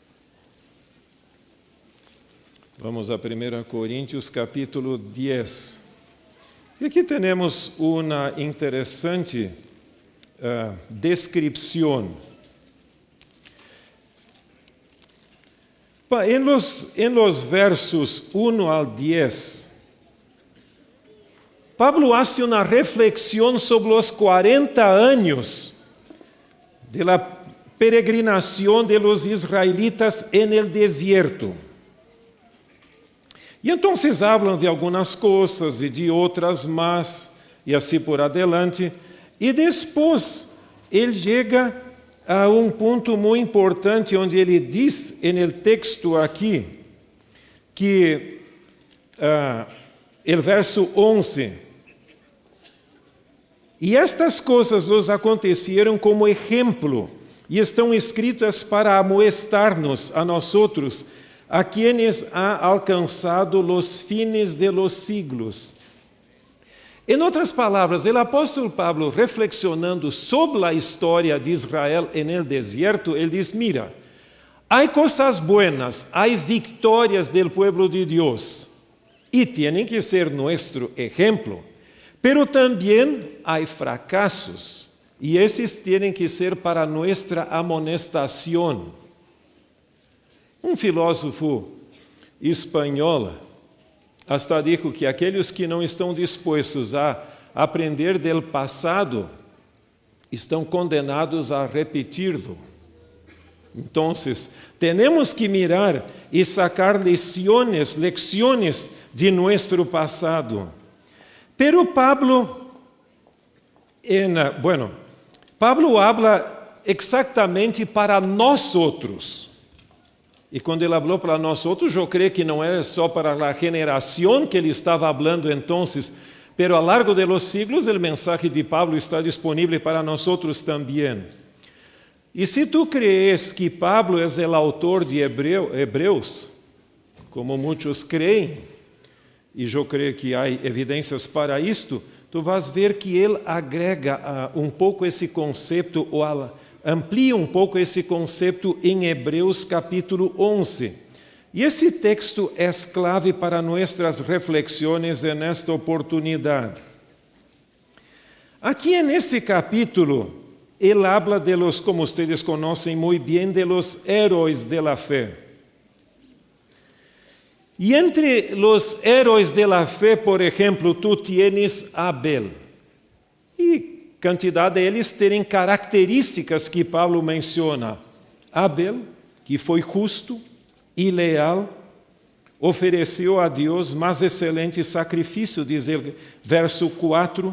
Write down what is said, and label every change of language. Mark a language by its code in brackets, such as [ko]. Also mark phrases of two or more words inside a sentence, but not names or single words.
[es] Vamos a 1 Coríntios, capítulo 10. [pt] E aqui temos uma interessante descrição. [es] En los versos 1 al 10, Pablo hace una reflexión sobre los 40 años de la peregrinación de los israelitas en el desierto. [pt] E então hablam de algumas coisas e de outras más, e assim por adelante. E depois ele chega a ponto muito importante, onde ele diz, no texto aqui, que o verso 11, e estas coisas nos aconteceram como exemplo, e estão escritas para amoestar-nos a nós outros, [es] a quienes ha alcançado los fines de los siglos. [pt] Em outras palavras, o apóstolo Pablo, reflexionando sobre a história de Israel no deserto, ele diz, mira, há coisas buenas, há vitórias do povo de Deus, e têm que ser nosso exemplo, pero também há fracassos, e esses têm que ser para nossa amonestação. Um filósofo espanhol [es] hasta dijo [pt] que aqueles que não estão dispostos a aprender do passado estão condenados a repetirlo. Então, temos que mirar e [es] sacar lecciones [pt] de nosso passado. [es] Pero Pablo habla exactamente para [pt] nós outros. E quando ele falou para nós outros, eu creio que não era só para a geração que ele estava falando então, [es] pero a largo de los siglos, [pt] o mensaje de Pablo está disponível para nós outros também. E se tu crees que Pablo é o autor de Hebreus, como muitos creem, e eu creio que há evidências para isto, tu vas ver que ele agrega pouco esse conceito, ou amplia pouco esse conceito em Hebreus capítulo 11. E esse texto é clave para nossas reflexões nesta oportunidade. Aqui nesse capítulo, ele [es] habla de los, [pt] como vocês conhecem muito bem, [es] de los héroes de la fé. E entre los héroes de la fé, [pt] por exemplo, [es] tu tienes Abel. [pt] E quantidade deles terem características que Paulo menciona. Abel, que foi justo e leal, ofereceu a Deus mais excelente sacrifício, diz o verso 4.